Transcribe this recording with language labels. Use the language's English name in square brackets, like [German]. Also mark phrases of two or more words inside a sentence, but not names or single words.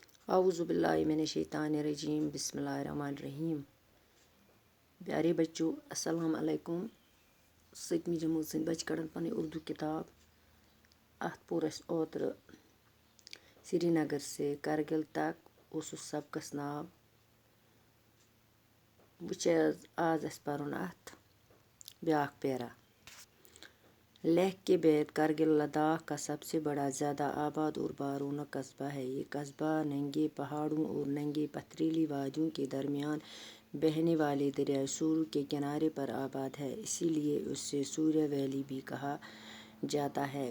[Arabic] اعوذ باللہ من الشیطان الرجیم بسم اللہ الرحمن الرحیم. [Urdu] پیارے بچوں السلام علیکم. [Kashmiri] 7ویں جماعت سٕنٛدۍ بچہِ کڑان پنٕنۍ اردو کتاب. اتھ پوٚر اسہِ اوترٕ سری نگر سے کرگل تک اوس سبقس ناو. وٕچھ آز اسہِ پرُن اتھ بیٛاکھ پیرا. [Urdu] لیہ کے بعد کرگل لداخ کا سب سے بڑا زیادہ آباد اور بارونق قصبہ ہے. یہ قصبہ ننگے پہاڑوں اور ننگی پتھریلی وادیوں کے درمیان بہنے والے دریائے سور کے کنارے پر آباد ہے. اسی لیے اسے سوریہ ویلی بھی کہا جاتا ہے.